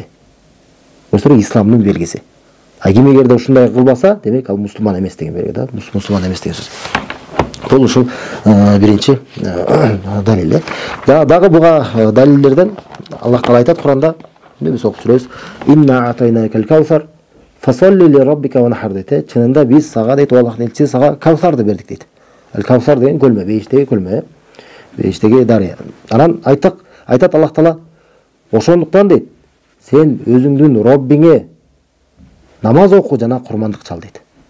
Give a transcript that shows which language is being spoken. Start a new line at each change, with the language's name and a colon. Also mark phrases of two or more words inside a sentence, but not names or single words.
Kyrgyz: Көрүсүңөр, исламдын белгиси. Ким эгерде ушундай кылбаса, демек ал мусулман эмес деген белги да. Мусулман эмес деген сөз. Бул ушул биринчи далил. Дагы буга далилдерден Аллах Таала айтат Куранда, биз окуп жүрөбүз.
Arabic: إنا أعطيناك الكوثر فصل لربك وانحر дейт.
Kyrgyz: Чынында биз сага дейт, Аллахтын элчиси сага каусарды бердик дейт. Ал каусар деген көлмө, бейиштеги көлмө, бейиштеги дарыя. Анан айтат Аллах Таала, ошондуктан дейт, сен өзүңдүн Роббиңе намаз оку жана курмандык чал дейт.